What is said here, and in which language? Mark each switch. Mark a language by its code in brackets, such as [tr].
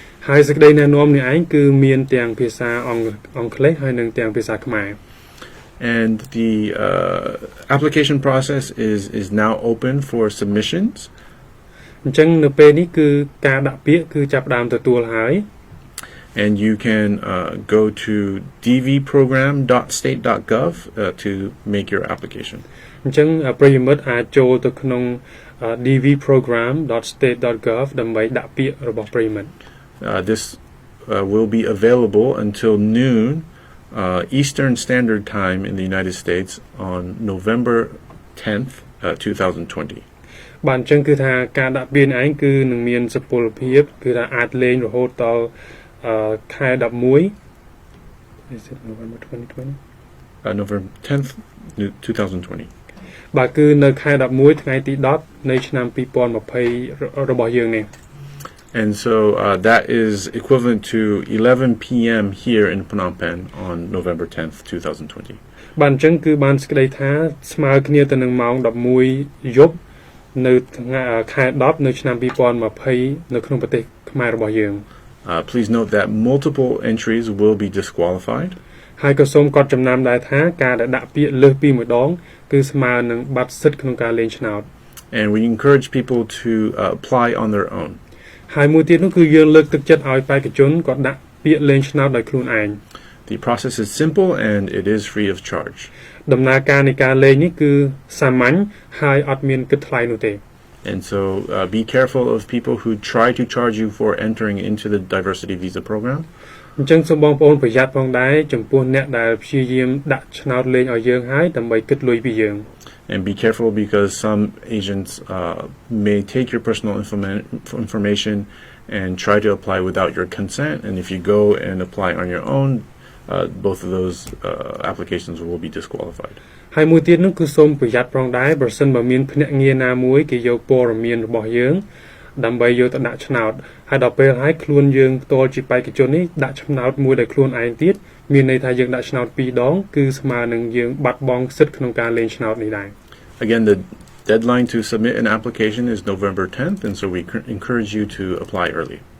[km] ហើយសេចក្តីណែនាំនេះឯងគឺមានទាំងភាសាអង់គ្លេសហើយនិងទាំងភាសាខ្មែរ [en] And the application process is now open for submissions. [km] អញ្ចឹងនៅពេលនេះគឺការដាក់ពាក្យគឺចាប់ផ្ដើមទទួលហើយ [en] And you can go to dvprogram.state.gov to make your application. [km] អញ្ចឹងប្រិយមិត្តអាចចូលទៅក្នុង dvprogram.state.gov ដើម្បីដាក់ពាក្យរបស់ប្រិយមិត្ត [en] This will be available until noon Eastern Standard Time in the United States on November 10th, 2020. [km] បាទអញ្ចឹងគឺថាការដាក់ពាក្យឯងគឺនឹងមានសុពលភាពគឺថាអាចលេងរហូតដល់ខែ11 [en] Is it November 2020? November 10th, 2020. [km] បាទគឺនៅខែ11ថ្ងៃទី10នៃឆ្នាំ2020របស់យើងនេះ [en] And so that is equivalent to 11 p.m. here in Phnom Penh on November 10th, 2020. [km] បាទអញ្ចឹងគឺបានសេចក្តីថាស្មើគ្នាទៅនឹងម៉ោង11យប់នៅថ្ងៃខែ10នៅឆ្នាំ2020នៅក្នុងប្រទេសខ្មែររបស់យើង [en] Please note that multiple entries will be disqualified. [km] ហើយក៏សូមកត់ចំណាំដែរថាការដែលដាក់ពាក្យលើសពីមួយដងគឺស្មើនឹងបាត់សិទ្ធិក្នុងការលេងឆ្នោត [en] And we encourage people to apply on their own. [km] ហើយមួយទៀតនោះគឺយើងលើកទឹកចិត្តឲ្យបេក្ខជនគាត់ដាក់ពាក្យលេងឆ្នោតដោយខ្លួនឯង [en] The process is simple and it is free of charge. [km] ដំណើរការនៃការលេងនេះគឺសាមញ្ញហើយអត់មានគិតថ្លៃនោះទេ [en] And so be careful of people who try to charge you for entering into the diversity visa program. [km] អញ្ចឹងសូមបងប្អូនប្រយ័ត្នផងដែរចំពោះអ្នកដែលព្យាយាមដាក់ឆ្នោតលេងឲ្យយើងហើយដើម្បីគិតលុយពីយើង [en] And be careful because some agents may take your personal information and try to apply without your consent. And if you go and apply on your own, both of those applications will be disqualified. [km] ហើយមួយទៀតនោះគឺសូមប្រយ័ត្នផងដែរប្រសិនបើមានភ្នាក់ងារណាមួយគេយកព័ត៌មានរបស់យើងដើម្បីយកទៅដាក់ឆ្នោតហើយដល់ពេលហើយខ្លួនយើងផ្ទាល់ជាបេក្ខជននេះដាក់ឆ្នោតមួយដោយខ្លួនឯងទៀតមានន័យថាយើងដាក់ឆ្នោត2ដងគឺស្មើនឹងយើងបាត់បង់សិទ្ធិក្នុងការលេងឆ្នោតនេះដែរ [en] Again, the deadline to submit an application is November 10th, and so we encourage you to apply early.